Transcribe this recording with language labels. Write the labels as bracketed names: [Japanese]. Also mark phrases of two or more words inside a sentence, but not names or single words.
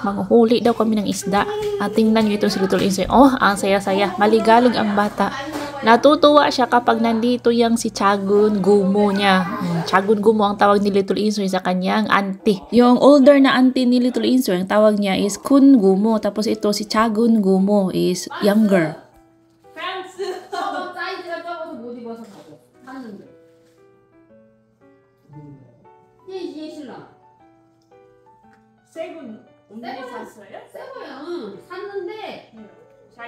[Filipino] Manghuli daw kami ng isda. At tingnan nyo itong si Little Insoy. Oh, ang saya-saya. Maligalig ang bata. Natutuwa siya kapag nandito yung si Chagun Gumo niya. Chagun Gumo ang tawag ni Little Insoy sa kanyang auntie. Yung older na auntie ni Little Insoy, ang tawag niya is Kun Gumo. Tapos ito si Chagun Gumo is younger. [Korean] 저거 사이즈가 적어서 못 입어서 가고 샀는데. 얘 신랑. 세군 언제 샀어요? 새 거야. 응. 샀는데 잘